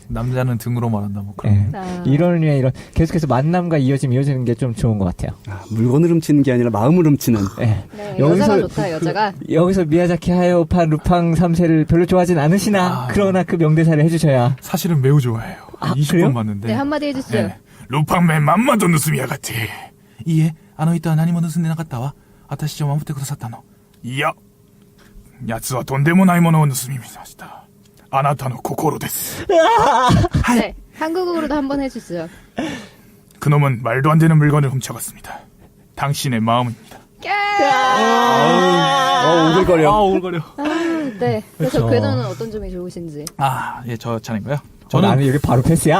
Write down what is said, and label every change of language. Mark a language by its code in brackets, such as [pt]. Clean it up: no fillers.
[ko] 남자는 등으로 말한다 뭐 그런. 예. 아, 이런 류의 이런 계속해서 만남과 이어지는 게 좀 좋은 것 같아요. 아, 물건을 훔치는 게 아니라 마음을 훔치는. 예. 네, 여기서 여자가 좋다, 여자가. 여기서 미야자키 하야오파 루팡 3세를 별로 좋아하진 않으시나 아. 그러나 그 명대사를 해주셔야. 사실은 매우 좋아해요. 아, 20번 그래요? 봤는데. 네, 한마디 해주시죠. 예. 루팡맨 맘마도 [ja] 盗みやがっていいえあの人は何も盗んでなかったわ私を守ってくださったのいや奴はとんでもないものを盗みましたあなたの心です [ko] 네, 한국어로도 한번 해주시죠. 그놈은 말도 안 되는 물건을 훔쳐갔습니다 당신의 마음입니다 오글거려. 오글거려 네, 그래서 그쵸. 궤도는 어떤 점이 좋으신지. 저 차례인가요? 나는 여기 바로 패스야.